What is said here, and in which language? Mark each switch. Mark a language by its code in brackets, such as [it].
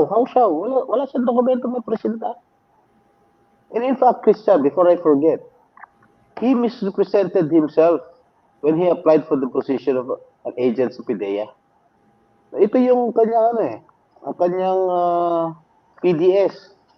[tl] Wala siyang dokumento may presenta. [en] And in fact, Christian, before I forget, he misrepresented himself when he applied for the position of an agent sa PIDEA. [tl] Ito yung kanyang ang kanyang PDS.